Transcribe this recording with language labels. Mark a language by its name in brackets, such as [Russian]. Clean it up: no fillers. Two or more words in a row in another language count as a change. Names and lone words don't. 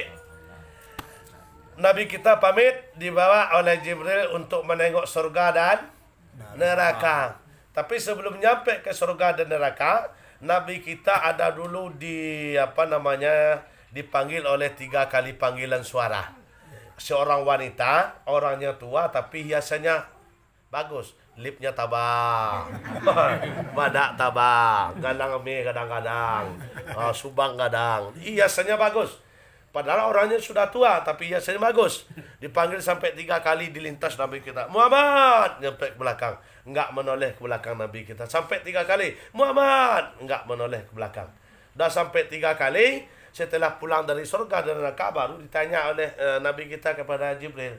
[Indonesian] Nabi kita pamit dibawa oleh Jibril untuk menengok surga dan neraka. Tapi sebelum nyampe ke surga dan neraka, Nabi kita ada dulu dipanggil oleh 3 kali panggilan suara. Seorang wanita, orangnya tua tapi hiasannya bagus. [Minangkabau] Lipnya tabang, badak tabang, gadang mie kadang-kadang, subang kadang. [Indonesian] Hiasannya bagus. Padahal orangnya sudah tua, tapi hiasannya bagus. Dipanggil sampai 3 kali dilintas Nabi kita. Muhammad, nyampe ke belakang. Enggak menoleh ke belakang Nabi kita. Sampai 3 kali. Muhammad, enggak menoleh ke belakang. Dah sampai 3 kali, setelah pulang dari surga dan neraka, baru ditanya oleh Nabi kita kepada Jibril.